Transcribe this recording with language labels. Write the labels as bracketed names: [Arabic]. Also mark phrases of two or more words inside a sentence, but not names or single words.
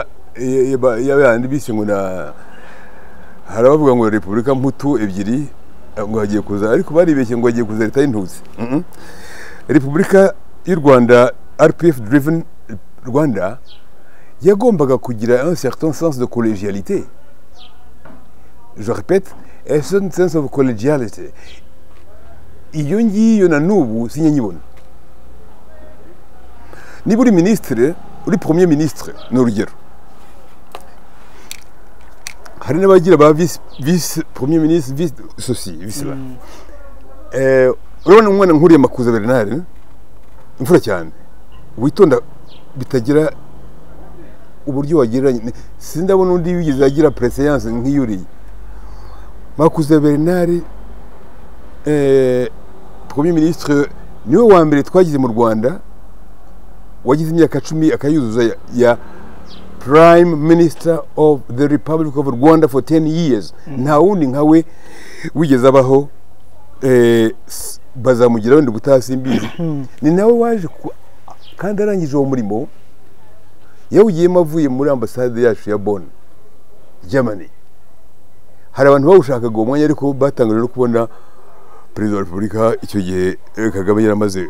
[Kinyarwanda] y'abandi bise ngo hari abavuga ngo repubulika mputu ebyiri ngo hagiye kuza ariko baribeshye ngo hagiye kuza leta y'intuzi repubulika y'u Rwanda [English] RPF driven [Kinyarwanda] Rwanda yagombaga kugira [French] un certain sens de collégialité je répète un certain sens of collégialité [Kinyarwanda] iyo ngiyo na n'ubu sinyanyibona niba uri ministre uri [French] premier ministre [Kinyarwanda] ni urugero hari n'abagira ba [French] vice premier ministre vice ceci vice là [Kinyarwanda] urabona umwana nkuriye Makuza Bernard imfura cyane witonda bitagira uburyo wagereranya sindabona undi wigeze agira préséance nk'iyuriye Makuza Bernard [French] premier ministre [Kinyarwanda] niwe wa mbere twagize mu Rwanda wagize imyaka 10 akayuzuza ya [English] Prime Minister of the Republic of Rwanda for 10 years [Kinyarwanda] nta wundi nkawe wigeze abaho bazamugira wenda gutasimbizi ni nawe waje kandi arangije uwo murimo yawugiyemo avuye muri ambassade yacu ya Bonn Germany hari abantu bawushakaga uwo mwanya ariko batangajwe no kubona perezida wa repubulika icyo gihe Kagame yaramaze